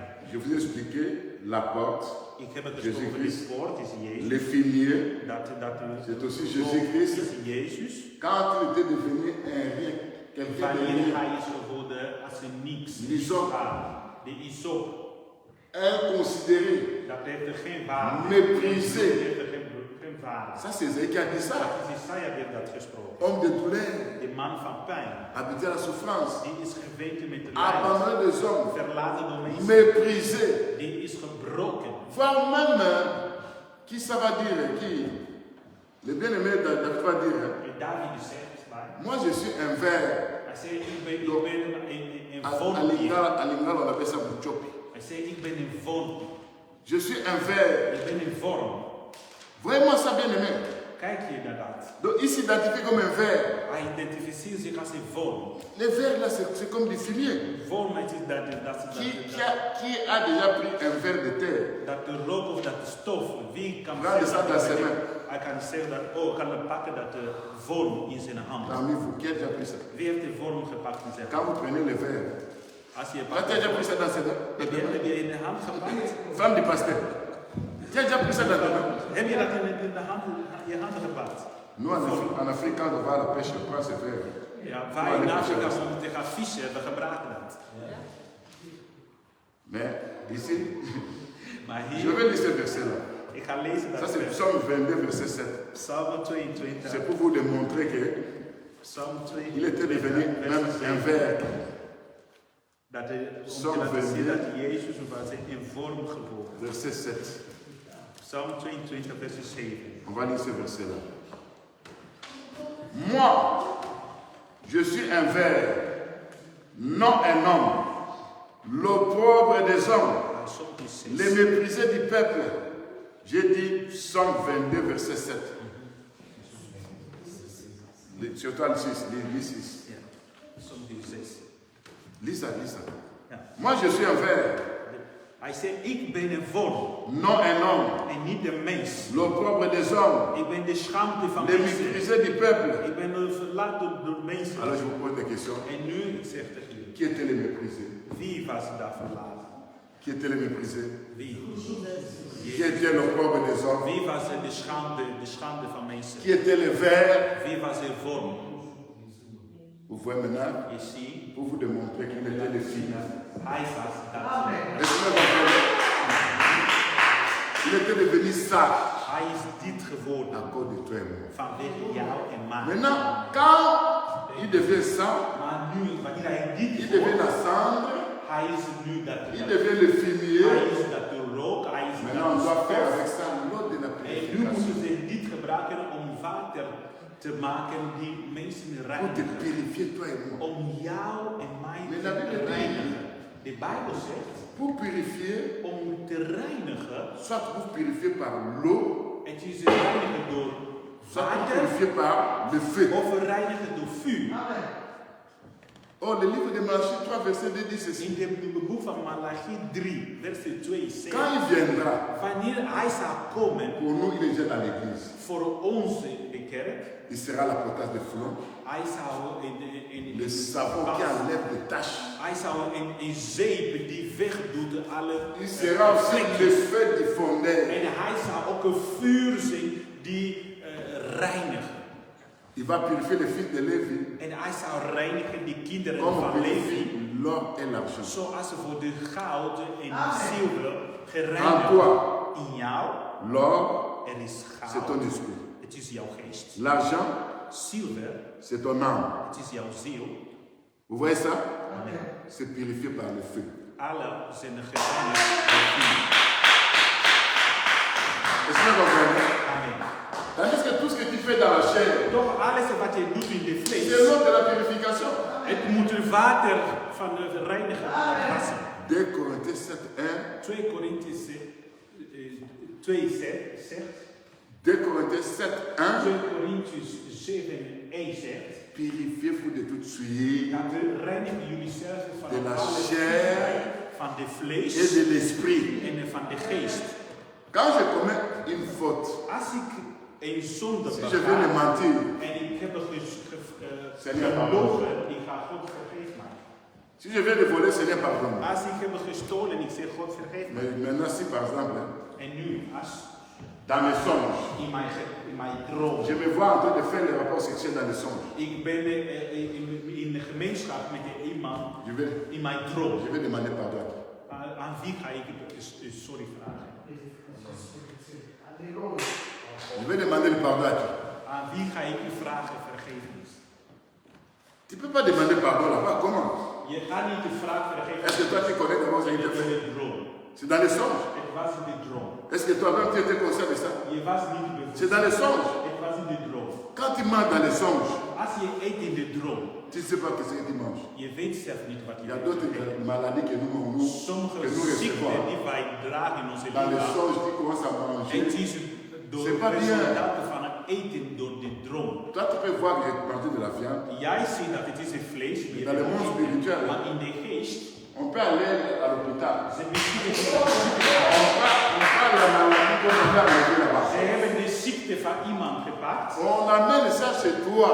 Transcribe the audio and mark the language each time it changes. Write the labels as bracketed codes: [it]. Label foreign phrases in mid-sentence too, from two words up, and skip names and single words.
[fr] Je vous ai expliqué la porte, [nl] Ik heb het gesproken, de poort is Jezus. [fr] le fumier, C'est aussi Jésus-Christ. [nl] is Jezus. [fr] quand il était devenu un rien, quelqu'un de [nl] Wanneer [fr] rien, [nl] hij is geworden als een niks. Niets op. De die isop, [fr] inconsidéré, [nl] dat heeft er geen waarde. [fr] Méprisé. [nl] Dat heeft er geen waarde. [fr] Ça, c'est Ésaïe qui a dit ça. [nl] Dat is Isaiah die heeft dat gesproken. [fr] Homme de douleur, [nl] De man van pijn, [fr] habité à la souffrance, [nl] die is geweten met de lijden, [fr] abandonné des hommes, [nl] verlaten door mensen, [fr] méprisé. [nl] die is gebroken. [fr] Voire même, qui ça va dire, qui le bien-aimé David va dire, [nl] En David zegt, [fr] moi je suis un ver. [nl] hij zei, ik ben een [fr] À [nl] vondier. [fr] Lingala, on appelle ça Bouchopi. [nl] Hij zei, ik ben een von. [fr] Je suis un ver. [nl] Ik ben een vorm. [fr] Vraiment ça bien-aimé. [nl] Kijk je naar dat. [fr] Donc il s'identifie comme un ver. [nl] Hij identificeert zich als een vorm. [fr] Les vers là, c'est comme des fumier. [nl] Vorm is [fr] Qui a déjà pris un verre de terre? [nl] dat de rook of dat de stof, wie kan [fr] Prends ça dans ses mains. [nl] hij kan zeggen dat, oh, kan pakken dat de vorm in zijn hand. [fr] Parmi vous, qui a déjà pris ça? [nl] Wie heeft de vorm gepakt in zijn [fr] Quand [nl] hand? [fr] vous prenez le verre, [nl] Als je [fr] tu as déjà pris ça dans ses mains? [nl] heb je in de hand gepakt? [fr] Femme du pasteur, tu as déjà pris ça dans tes mains? [nl] Heb je dat in de hand, je hand gepakt? [fr] Nous en Afrique, quand on va à la pêche, on prend ce verre. [nl] Ja, wij in Afrika moeten gaan vissen, we gebruiken dat. [fr] Mais ici, [nl] Maar [fr] je [nl] hier, [fr] vais lire ce verset-là. [nl] ik ga lezen [fr] Ça [nl] dat [fr] c'est [nl] vers. [fr] Psaume 22, verset 7. [nl] Psalm 22. [fr] C'est pour vous démontrer qu'il [nl] Psalm 22. [fr] était devenu même un verre. [nl] Dat de, om Psalm te laten zien 22. dat Jezus was in vorm geboren. [fr] Verset 7. [nl] Psalm 22, vers 7. [fr] On va lire ce verset-là. Moi, je suis un ver, non un homme, l'opprobre des hommes, [nl] Psalm 6. [fr] les méprisés du peuple. J'ai dit Psaume 22, verset 7. Surtout le 6, lis 6. [nl] Ja, Psalm 6. [fr] Lis ça, lis ça. [nl] Ja. [fr] Moi, je suis un ver, [nl] Hij zei, ik ben een vorm [fr] non un homme, [nl] en niet de mens. [fr] l'opprobre des hommes, [nl] Ik ben de schaamte van [fr] les [nl] mensen. [fr] méprisés du peuple. [nl] Ik ben verlaten door mensen. [fr] Alors je vous pose des questions. [nl] En nu, ik zeg tegen u, [fr] Qui étaient les méprisés? [nl] wie was daar verlaten? [fr] Qui étaient les méprisés? [nl] Wie? [fr] Qui était l'opprobre des hommes? [nl] Wie was de schande van mensen? [fr] Qui était le ver? [nl] Wie was de vorm? [fr] Vous voyez maintenant, [nl] Je ziet, [fr] pour vous démontrer qu'il était le fils. [nl] hij was dat. [fr] Laissez-moi comprendre. Il était devenu ça [nl] Hij is dit [fr] à [nl] geworden [fr] cause de toi et moi. [nl] vanwege jou en mij. [fr] Maintenant, quand il devient ça, [nl] Maar nu, wanneer hij dit [fr] il devient [nl] wordt, [fr] la cendre, [nl] hij is nu dat. [fr] il devient le [nl] Hij [fr] fumier. [nl] is dat de rook, hij is [fr] Maintenant, on [nl] dat [fr] doit [nl] de [fr] faire [nl] stof. [fr] avec ça l'eau de la [nl] En nu [fr] purification [nl] moeten ze dit gebruiken om water te maken die mensen [fr] pour te [nl] reinigen. [fr] purifier toi et moi. [nl] Om jou en mij [fr] Mais la Bible [nl] te [fr] dit- [nl] reinigen. De Bijbel zegt, [fr] Pour purifier, [nl] om te reinigen, [fr] soit vous purifiez par l'eau, [nl] het is reinigen door [fr] soit vous [nl] water [fr] purifiez par le feu. [nl] of reinigen door vuur. [fr] Oh, le livre de Malachie 3, verset 2 dit ceci. [nl] In het boek van Malachi 3, verset 2 zegt, [fr] Quand il viendra, [nl] wanneer hij zal komen [fr] pour nous, il est déjà dans l'église. [nl] voor onze kerk, [fr] Il sera la potasse de Foulon, [nl] hij zal [fr] le savon qui enlève les taches. [nl] hij zal een zeep die wegdoet alle [fr] Il sera aussi le feu du fondeur. [nl] en hij zal ook een vuur zijn die reinigen. [fr] Il va purifier les fils de Lévi [nl] En hij zal reinigen die kinderen [fr] comme on [nl] van Levi, [fr] purifie l'or et l'argent. [nl] zoals ze voor de goud en de zilver [fr] En [nl] gereinigd [fr] toi, [nl] in jou. [fr] l'or, [nl] Er is [fr] c'est [nl] goud, [fr] ton discours. [nl] het is jouw geest. [fr] L'argent, [nl] Zilver, [fr] c'est ton âme. [nl] het is jouw ziel. [fr] Vous voyez ça? [nl] Amen. [fr] C'est purifié par le feu. [nl] Alle zijn gereinigd door vuur. [fr] Est-ce que vous comprenez? [nl] Amen. [fr] Tandis que tout ce que tu fais dans la chair, [nl] Toch alles wat je doet in de [fr] c'est [nl] vlees, [fr] l'eau de la purification. [nl] het moet het water van het reinigen wassen. [fr] 2 Corinthiens 7, 1. [nl] 2 Korintiërs 2 zegt, [fr] 2 Corinthiens 7, 1. [nl] 2 Korintiërs 7 1 zegt, [fr] Purifiez-vous de toute souillure [nl] dat we reinigen jullie zelf van [fr] De la [nl] alle [fr] chair [nl] viezigheid, van de [fr] et [nl] vlees [fr] de l'esprit. [nl] en van de geest. [fr] Quand je commets une faute, [nl] Als ik een zonde [fr] si je viens de [nl] bega [fr] mentir, [nl] en ik heb [fr] Seigneur, [nl] gelogen, ik ga God vergeef mij. [fr] si je viens de voler, Seigneur, pardonne. [nl] Als ik heb gestolen, ik zeg God vergeef mij. [fr] Mais maintenant, si par exemple, [nl] En nu, als [fr] dans mes songes, [nl] in mijn droom, [fr] je me vois en train de faire les rapports sexuels dans les songes, [nl] ik ben in de gemeenschap met iemand [fr] je [nl] in mijn droom. [fr] vais demander pardon. [nl] Aan wie ga ik sorry vragen? [fr] Je vais demander le pardon à qui? Aan wie ga ik u vragen vergevenis? Tu ne peux pas demander pardon là-bas. Comment? [nl] Je gaat niet de vraag vergevenis. [fr] Est-ce que toi tu connais d'abord ce qui te fait? C'est dans les songes. [nl] Het was in de droom. [fr] Est-ce que toi-même tu étais conscient de ça? [nl] Je was niet bewust. [fr] C'est dans les songes. [nl] Het was in de droom. [fr] Quand tu manges dans les songes, [nl] Als je eet in de droom, [fr] tu ne sais pas ce que tu manges. [nl] je weet zelf niet wat [fr] Il [nl] je [fr] y a d'autres maladies que nous [nl] Sommige [fr] recevons. [nl] ziekten die wij dragen in onze [fr] Dans les [nl] lichaam. [fr] songes, tu commences à manger. [nl] Het is door [fr] C'est [nl] het [fr] pas bien. [nl] resultaat van het eten door de droom. [fr] Toi, tu peux voir que manger de la viande. [nl] Jij ziet dat het is een vlees. Je [fr] Dans le [nl] weet [fr] monde [nl] het, [fr] spirituel, [nl] maar in de geest, [fr] on peut aller à l'hôpital. [nl] ze misschien [fr] On prend la maladie qu'on va enlever là-bas. [nl] ze hebben de ziekte van iemand gepakt [fr] On amène ça chez toi.